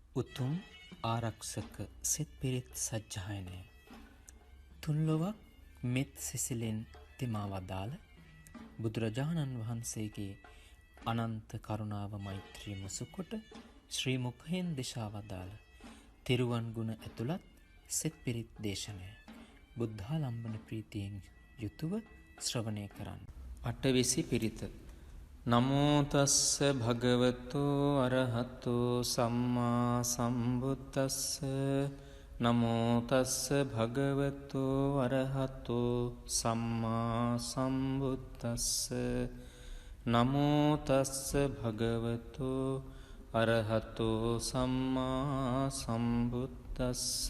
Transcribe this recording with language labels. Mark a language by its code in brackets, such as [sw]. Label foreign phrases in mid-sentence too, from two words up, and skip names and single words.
[si] උතුම් ආරක්ෂක සිත් පිරිත් සජ්ජායනය තුන්ලොවක් මෙත් සිසිලෙන් තෙමා වදාළ බුදුරජාණන් වහන්සේගේ අනන්ත කරුණාව මෛත්‍රිය මුසුකොට ශ්‍රී මුඛයෙන් දේශා වදාළ තිරුවන් ගුණ ඇතුළත් සිත් පිරිත් දේශනය බුද්ධාලම්බන ප්‍රීතියෙන් යුතුව ශ්‍රවණය කරන්න. අටවිසි පිරිත. [pi] නමෝ තස්ස භගවතු අරහතු සම්මා සම්බුද්දස්ස. නමෝ තස්ස භගවතු අරහතු සම්මා සම්බුද්දස්ස. නමෝ තස්ස භගවතු අරහතු සම්මා සම්බුද්දස්ස.